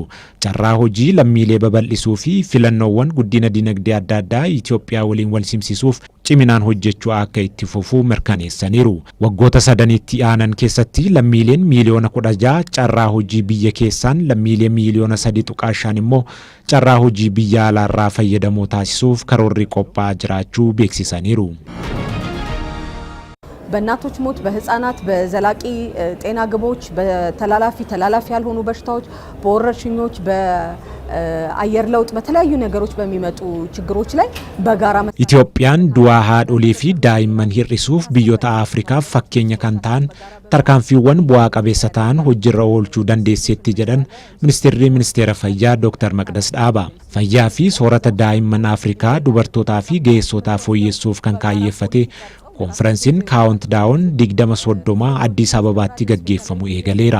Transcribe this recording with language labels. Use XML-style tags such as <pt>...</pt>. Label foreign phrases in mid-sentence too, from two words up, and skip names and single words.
<om>Carraa hojii lammiilee babal'isuu fi filannoowwan guddina dinagdee adda addaa Itoophiyaa waliin wal simsiisuuf ciminaan hojjechuu akka itti fufuu mirkaneessaniiru. Waggoota sadanitti aanan keessatti lammiileen miiliyoona 16 carraa hojii biyya keessaan lammiilee miiliyoona 3.5 immoo carraa hojii biyya alaarraa fayyadamoo taasisuuf karoorri qophaa'aa jiraachuu beeksisaniiru.</om> <am>በእናቶች ሞት በህፃናት በዘላቂ ጤና ግቦች ተላላፊ ያልሆኑ በሽታዎች በወረርሽኞች በአየር ለውጥ በተለያዩ ነገሮች በሚመጡ ችግሮች ላይ በጋራ</am> <om>Itoophiyaan du'a haadholii fi daa'immanii hir'isuuf biyyoota Afrikaa fakkeenya kan ta'an tarkaanfiiwwan bu'aa qabeessa ta'an hojiirra oolchuu dandeesseetti jedhan ministeera fayyaa Dr. Maqdas Dhaaba. Fayyaa fi soorata daa'imman Afrikaa dubartootaa fi ga'eessotaa fooyyessuuf kan kaayyeeffate konferensiin kaawuntdaawun 2030 Addis Ababaatti gaggeeffamu eegaleera.</om>